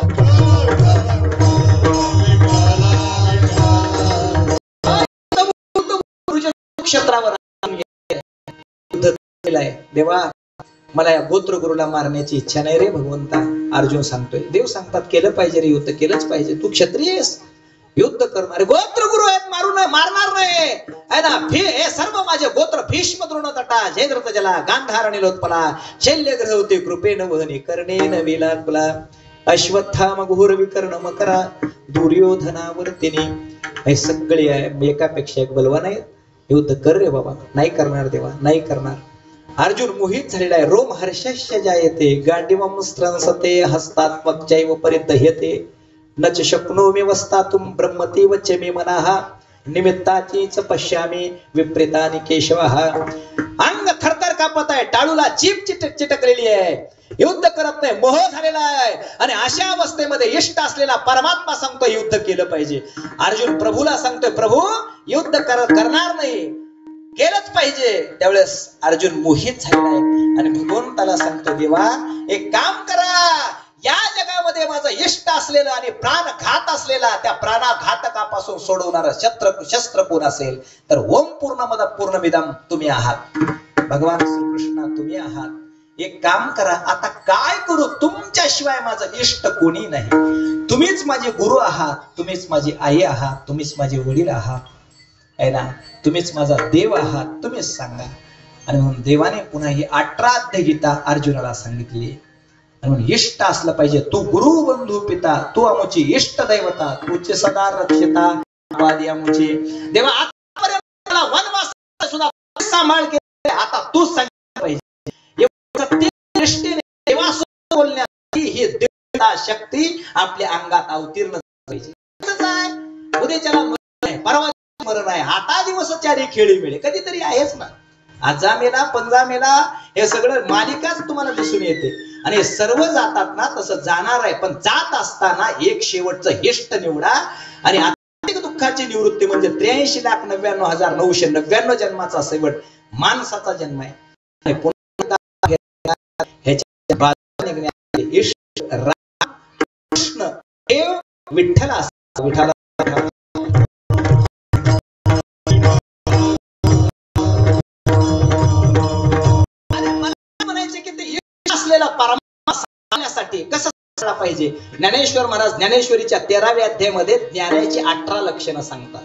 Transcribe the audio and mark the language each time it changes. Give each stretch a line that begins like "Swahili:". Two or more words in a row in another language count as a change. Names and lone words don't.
Marathi: क्षेत्रावर देवा, मला या गोत्र गुरुला मारण्याची इच्छा नाही रे भगवंता. अर्जुन सांगतोय, देव सांगतात केलं पाहिजे रे, युद्ध केलंच पाहिजे. तू क्षत्रिय आहेस, युद्ध करणारे गोत्र गुरु आहेत, मारू नये, मारणार नाही आहे ना. हे सर्व माझे गोत्र
Sanskrit: भीष्म द्रोण तटा जयद्रथ जला गांधार निलोत्पला शल्य ग्रहवते कृपेन वहने कर्णेन विलाकुला अश्वत्थाम घोर विकर्ण मकरा दुर्योधनावर्तिनी.
Marathi: हे सगळे आहे, एकापेक्षा एक बलवान आहेत. युद्ध कर रे बाबा. नाही करणार देवा, नाही करणार. अर्जुन मोहित झालेला आहे.
Sanskrit: रोम हर्षस्य जायते गांडीवम स्त्रंसते हस्तात्मकचैव परिदह्यते नच शक्नोमि वस्तातुं ब्रह्मति वच्चे मे मनाः निमित्ताचीच पश्यामी विपरीतानि केशवः.
Marathi: अंग थरथर कापत आहे, टाळूला चीप चिटकलेली आहे, युद्ध करत नाही, मोह झालेला आहे. आणि अशा अवस्थेमध्ये इष्ट असलेला परमात्मा सांगतोय युद्ध केलं पाहिजे. अर्जुन प्रभूला सांगतोय, प्रभू युद्ध करणार नाही, केलंच पाहिजे. त्यावेळेस अर्जुन मोहित झालेला आहे आणि भगवंताला सांगतो, देवा एक काम करा, या जगामध्ये माझं इष्ट असलेलं आणि प्राणघात असलेला त्या प्राणघातकापासून सोडवणारा शस्त्र कोण असेल तर
Sanskrit: ओम पूर्णमद पूर्णमिदम
Marathi: तुम्ही आहात. भगवान श्रीकृष्ण तुम्ही आहात. एक काम करा, आता काय करू, तुमच्याशिवाय माझं इष्ट कोणी नाही. तुम्हीच माझे गुरु आहात, तुम्हीच माझी आई आहात, तुम्हीच माझे वडील आहात आहे ना, तुम्हीच माझा देव आहात, तुम्हीच सांगा. आणि म्हणून देवाने पुन्हा ही 18 अध्याय गीता अर्जुनाला सांगितली. म्हणून इष्ट असलं पाहिजे. तू गुरु बंधू पिता, तू आमची इष्ट दैवता, तुझे सदा रक्षिता वादी आमची. देवा आतापर्यंत मला वनवास सुद्धा सांभाळ केले, आता तू सांगितलं पाहिजे. दृष्टीने देवासोबत बोलण्याची ही देवता शक्ती आपल्या अंगात अवतीर्ण पाहिजे. उद्याच्याला मरण आहे, परवा मरण आहे, आता दिवस चारी खेळी मिळे कधीतरी आहेच ना. आजा मेला, पंजा मेला, हे सगळं मालिकाच तुम्हाला दिसून येते. आणि हे सर्व जातात ना, तसं जाणार आहे. पण जात असताना एक शेवटचं इष्ट निवडा. आणि आत्मिक दुःखाची निवृत्ती म्हणजे 83,99,999 जन्माचा शेवट माणसाचा जन्म आहे. ह्याच्या बाजूने निघण्याचे इष्ट राम कृष्ण देव विठ्ठल असतात. विठ्ठल कसं पाहिजे. ज्ञानेश्वर महाराज ज्ञानेश्वरीच्या 13व्या अध्यायामध्ये ज्ञानाची 18 लक्षणं सांगतात.